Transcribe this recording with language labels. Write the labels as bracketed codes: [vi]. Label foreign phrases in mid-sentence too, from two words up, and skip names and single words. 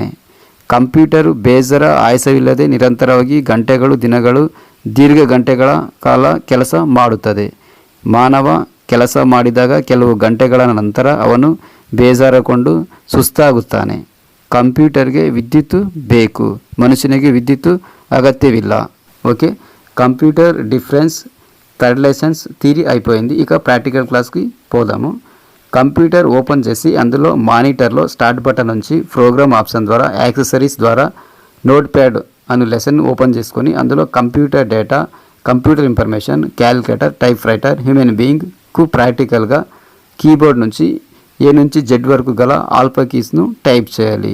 [kn] ಕಂಪ್ಯೂಟರು ಬೇಸರ ಆಯಾಸವಿಲ್ಲದೆ ನಿರಂತರವಾಗಿ ಗಂಟೆಗಳು, ದಿನಗಳು, ದೀರ್ಘ ಗಂಟೆಗಳ ಕಾಲ ಕೆಲಸ ಮಾಡುತ್ತದೆ. ಮಾನವ ಕೆಲಸ ಮಾಡಿದಾಗ ಕೆಲವು ಗಂಟೆಗಳ ನಂತರ ಅವನು ಬೇಸರಗೊಂಡು ಸುಸ್ತಾಗುತ್ತಾನೆ. ಕಂಪ್ಯೂಟರ್ಗೆ ವಿದ್ಯುತ್ ಬೇಕು, ಮನುಷ್ಯನಿಗೆ ವಿದ್ಯುತ್ అగత్యవిల్ల. [te] ఓకే, [en] computer difference third lessons theory [te] అయిపోయింది. ఇక [en] practical class-ki [te] పోదాము. [en] computer open [te] చేసి అందులో [en] monitor-lo start button [te] నుంచి [en] program option [te] ద్వారా యాక్సెసరీస్ ద్వారా [en] note pad [te] అను [en] lesson open [te] చేసుకొని అందులో [en] computer data, computer information, [te] క్యాలిక్యులేటర్, [en] type writer, human being-ku practical-ga keyboard [te] నుంచి ఏ నుంచి జెడ్ వరకు గల [en] alpha keys-nu [te] టైప్ చేయాలి.